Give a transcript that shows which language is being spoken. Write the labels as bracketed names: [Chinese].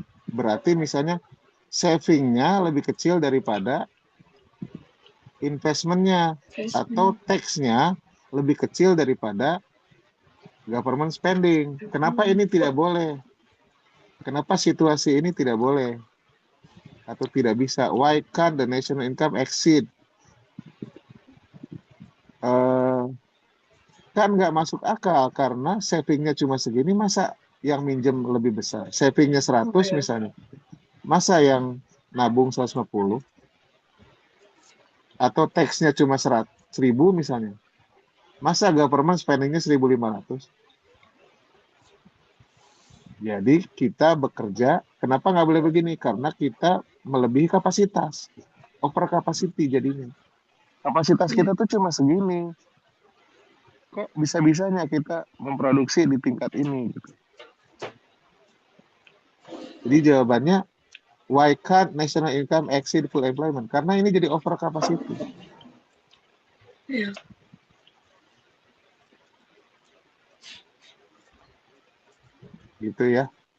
[Indonesian] Berarti misalnya saving-nya lebih kecil daripada investment-nya. Atau tax-nya lebih kecil daripada government spending. Kenapa ini tidak boleh? Kenapa situasi ini tidak boleh? Atau tidak bisa? [English] Why can't the national income exceed? [Indonesian] Kan nggak masuk akal karena savingnya cuma segini, masa yang minjem lebih besar? Savingnya 100 Oke. misalnya. Masa yang nabung 150? Atau tax-nya cuma 1.000 misalnya. Masa government spending-nya 1.500? Jadi kita bekerja, kenapa nggak boleh begini? Karena kita melebihi kapasitas. Over capacity jadinya. kapasitas kita tuh cuma segini. Kok bisa-bisanya kita memproduksi di tingkat ini gitu. Jadi jawabannya, [English] why can't national income exceed full employment? [Indonesian] Karena ini jadi over capacity. Iya. Gitu ya.